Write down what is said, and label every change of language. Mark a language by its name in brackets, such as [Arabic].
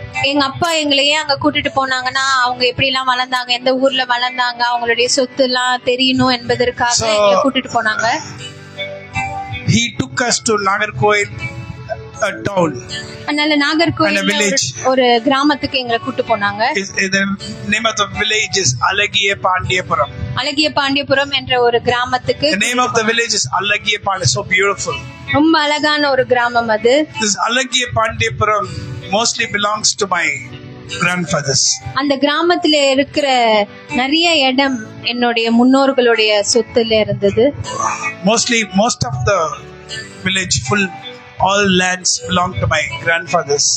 [Tamil] எங்க அப்பா எங்களையே அங்க கூட்டிட்டு போனாங்கன்னா அவங்க எப்படி எல்லாம் வளர்ந்தாங்க, எந்த ஊர்ல வளர்ந்தாங்க, அவங்களுடைய சொத்து எல்லாம் தெரியணும் என்பதற்காக எங்களை கூட்டிட்டு போனாங்க. [English] He took us to Nagarkoil, a town. [Tamil] அதனால நாகர்கோயில் ஒரு கிராமத்துக்கு எங்களை கூட்டு போனாங்க. [English] The name of the village is Alagiya Pandiyapuram. [Tamil] அழகிய பாண்டியபுரம் என்ற ஒரு கிராமத்துக்கு. [English] The name of the village is Alagiya Pandiyapuram. So beautiful. [Tamil] ரொம்ப அழகான ஒரு கிராமம் அது. [English] This Alagiya Pandiyapuram mostly belongs to my grandfathers. [Tamil] அந்த கிராமத்துல இருக்கிற நிறைய இடம் என்னுடைய முன்னோர்களுடைய சொத்துல இருந்தது. [English] Most of the village full all lands belong to my grandfathers.